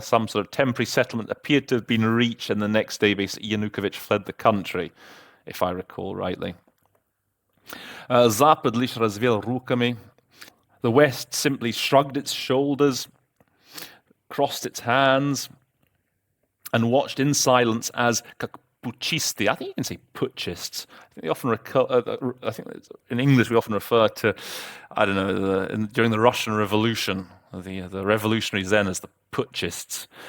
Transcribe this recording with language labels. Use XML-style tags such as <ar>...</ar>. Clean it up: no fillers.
<en>Some sort of temporary settlement appeared to have been reached, and the next day, basically, Yanukovych fled the country, if I recall rightly.</en> <ru>Запад лишь развел руками.</ru> <en>The West simply shrugged its shoulders, crossed its hands, and watched in silence as puchisti. I think you can say putschists. I think they often I think in English we often refer to, I don't know, during the Russian Revolution, the revolutionaries then as the putschists.</en>